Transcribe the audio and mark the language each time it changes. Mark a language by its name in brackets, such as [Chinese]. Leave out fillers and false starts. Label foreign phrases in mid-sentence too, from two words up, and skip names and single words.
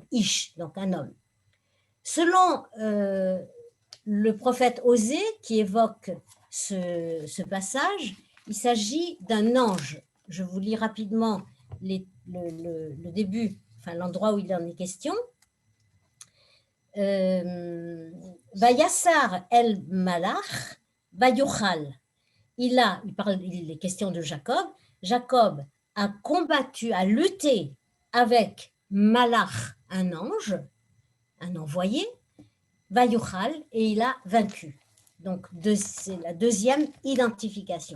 [French] Ish, donc un homme. Selon le prophète Osée, qui évoque ce passage, il s'agit d'un ange. Je vous lis rapidement le début, enfin l'endroit où il en est question. [Hebrew] וישר אל מלאך ויוכל. [French] Il est question de Jacob. Jacob a combattu, a lutté avec Malach, un ange, un envoyé, Vayochal, et il a vaincu. Donc, c'est la deuxième identification.